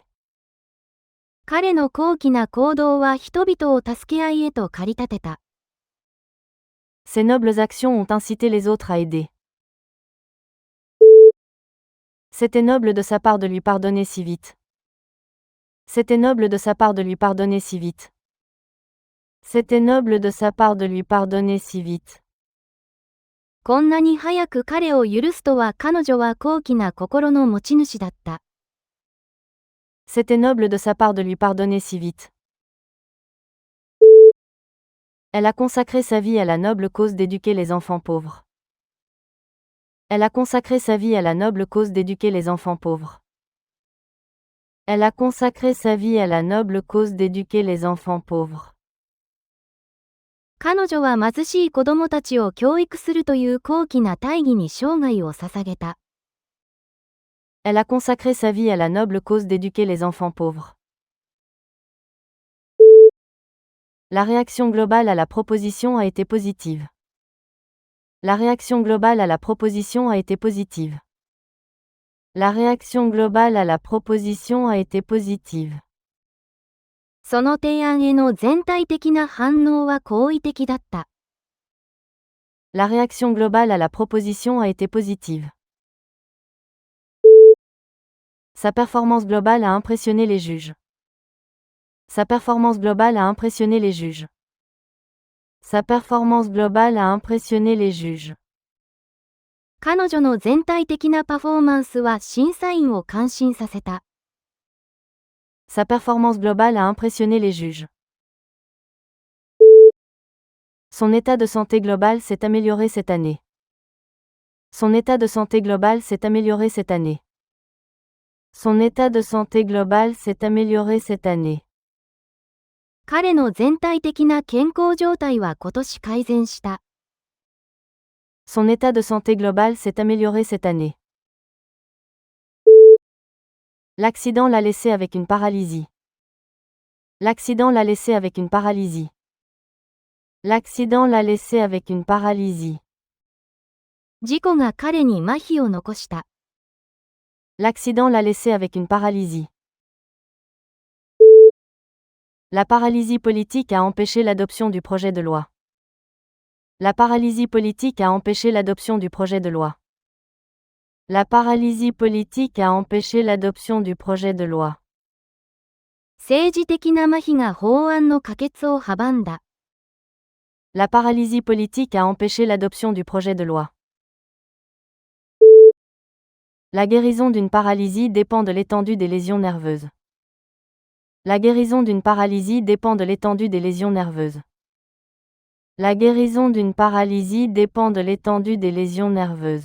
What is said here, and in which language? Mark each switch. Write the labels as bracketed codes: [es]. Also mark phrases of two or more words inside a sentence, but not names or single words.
[ja] 彼の高貴な行動は人々を助け合いへと駆り立てた。 [fr] Ces nobles actions ont incité les autres à aider. C'était noble de sa part de lui pardonner si vite. C'était noble de sa part de lui pardonner si vite. C'était noble de sa part de lui pardonner si vite. [ja] こんなに早く彼を許すとは彼女は高貴な心の持ち主だった。 [fr] C'était noble de sa part de lui pardonner si vite. Elle a consacré sa vie à la noble cause d'éduquer les enfants pauvres. Elle a consacré sa vie à la noble cause d'éduquer les enfants pauvres. Elle a consacré sa vie à la noble cause d'éduquer les enfants pauvres. [ja] 彼女は貧しい子供たちを教育するという高貴な大義に生涯を捧げた。 [fr] Elle a consacré sa vie à la noble cause d'éduquer les enfants pauvres. La réaction globale à la proposition a été positive. La réaction globale à la proposition a été positive. La réaction globale à la proposition a été positive. [ja] その提案への全体的な反応は好意的だった。 [fr] La réaction globale à la proposition a été positive. Sa performance globale a impressionné les juges. Sa performance globale a impressionné les juges. Sa performance globale a impressionné les juges. [ja] 彼女の全体的なパフォーマンスは審査員を感心させた。 [fr] Sa performance globale a impressionné les juges. Son état de santé global s'est amélioré cette année. Son état de santé global s'est amélioré cette année. Son état de santé global s'est amélioré cette année. [ja] 彼の全体的な健康状態は今年改善した。 [fr] Son état de santé global s'est amélioré cette année. L'accident l'a laissé avec une paralysie. L'accident l'a laissé avec une paralysie. L'accident l'a laissé avec une paralysie. [ja] 事故が彼に麻痺を残した。 [fr] L'accident l'a laissé avec une paralysie. La paralysie politique a empêché l'adoption du projet de loi. La paralysie politique a empêché l'adoption du projet de loi. La paralysie politique a empêché l'adoption du projet de loi. [ja] 政治的な麻痺が法案の可決を阻んだ。 [fr] La paralysie politique a empêché l'adoption du projet de loi. La guérison d'une paralysie dépend de l'étendue des lésions nerveuses. La guérison d'une paralysie dépend de l'étendue des lésions nerveuses. La guérison d'une paralysie dépend de l'étendue des lésions nerveuses.